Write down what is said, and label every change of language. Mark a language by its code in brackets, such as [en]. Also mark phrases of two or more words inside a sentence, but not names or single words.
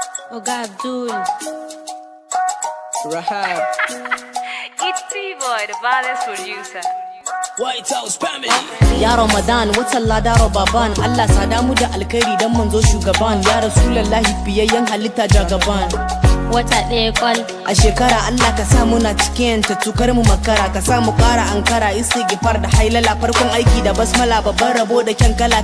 [en] Oga Abdul. Rahab. It's T-Boy, the baddest producer. White House family. [ha] Ya Ramadan, watan lada Rababan. Allah sada mu da alkhairi dan manzo shugaban. Ya Rasulullahi, fiyayyen halitta jagaban. Wata ɗaya kwal. A shekara Allah ka sa muna cikin ta, tukar mu makara. Ka sa mu ƙara ankara, istighfar da hailala. Farkon aiki da basmala, babban rabo da kyan kala.